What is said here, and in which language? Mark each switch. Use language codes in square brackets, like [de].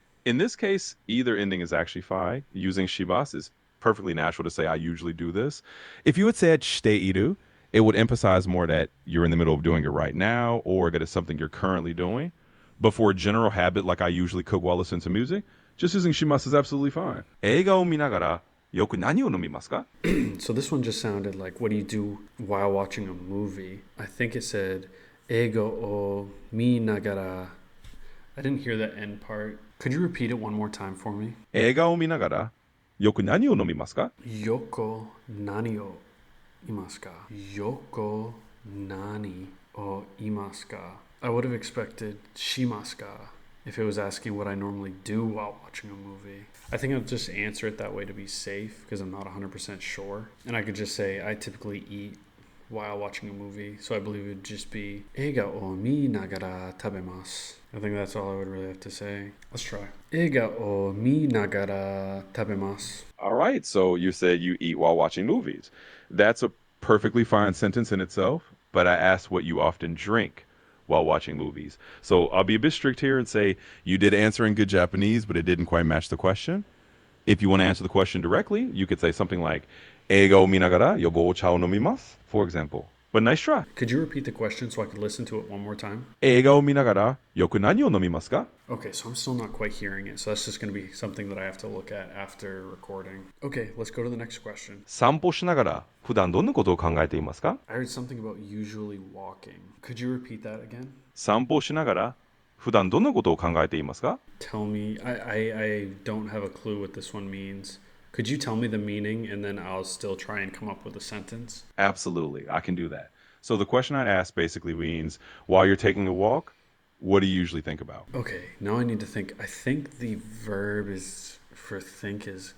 [en] In this case, either ending is actually fine. Using shibas is perfectly natural to say I usually do this. If you had said shiteiru, it would emphasize more that you're in the middle of doing it right now or that it's something you're currently doing. But for a general habit like I usually cook while listening to music, just using shimas is absolutely fine. [ja] 映画を見ながらよく何を飲みますか? [en] So this one just sounded like, what do you do while watching a movie? I think it said [ja] ego o mi nagara. [en] I didn't hear that end part. Could you repeat it one more time for me? [ja] 映画を見ながらよく何を飲みますか? Yoko nani o imasu ka? Yoko nani o imasu ka? [en] I would have expected shimasu ka if it was asking what I normally do while watching a movie. I think I'll just answer it that way to be safe because I'm not 100% sure. And I could just say I typically eat while watching a movie. So I believe it would just be [ja] eiga o mi nagara tabemasu. [en] I think that's all I would really have to say. Let's try. [ja] Eiga o mi nagara tabemasu. [en] All right, so you said you eat while watching movies. That's a perfectly fine sentence in itself, but I asked what you often drink while watching movies. So I'll be a bit strict here and say you did answer in good Japanese, but it didn't quite match the question. If you want to answer the question directly, you could say something like, [ja] 映画を見ながらよくお茶を飲みます, [en] for example. But nice try. Could you repeat the question so I could listen to it one more time? [ja] 映画を見ながらよく何を飲みますか? [en] Okay, so I'm still not quite hearing it. So that's just going to be something that I have to look at after recording. Okay, let's go to the next question. [ja] 散歩しながら普段どんなことを考えていますか? [en] I heard something about usually walking. Could you repeat that again? [ja] 散歩しながら普段どんなことを考えていますか? [en] Tell me. I don't have a clue what this one means. Could you tell me the meaning and then I'll still try and come up with a sentence? Absolutely, I can do that. So the question I asked basically means, while you're taking a walk, what do you usually think about? Okay, now I need to think. I think the verb is for think is.